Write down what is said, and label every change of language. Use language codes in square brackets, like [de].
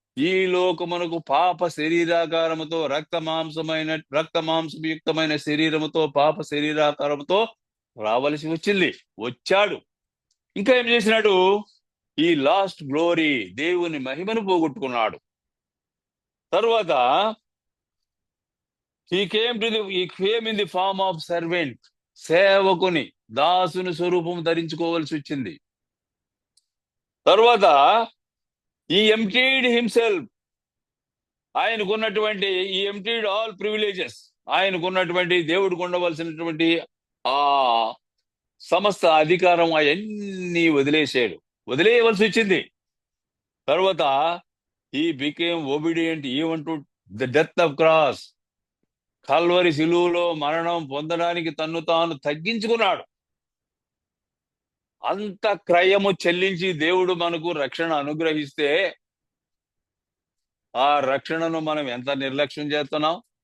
[te] ఈ లోకమునకు పాప శరీరాకారముతో, రక్తమాంసయుక్తమైన శరీరముతో, పాప శరీరాకారముతో రావలసి వచ్చాడు. ఇంకా ఏం చేసినాడు? ఈ [en] lost glory, [te] దేవుని మహిమను పోగొట్టుకున్నాడు. తర్వాత [en] he came in the form of servant. [te] సేవకుని, దాసుని స్వరూపం ధరించుకోవాల్సి వచ్చింది. తర్వాత [en] he emptied himself. [te] ఆయనకున్నటువంటి [en] he emptied all privileges. [te] ఆయనకున్నటువంటి, దేవుడికి ఉండవలసినటువంటి ఆ సమస్త అధికారం అవన్నీ వదిలేయవలసి వచ్చింది. తర్వాత [en] he became obedient even to the death of cross. [te] Calvary శిలువలో మరణం పొందడానికి తన్ను తాను తగ్గించుకున్నాడు. అంత క్రయము చెల్లించి దేవుడు మనకు రక్షణ అనుగ్రహిస్తే ఆ రక్షణను మనం ఎంత నిర్లక్ష్యం చేస్తున్నాం?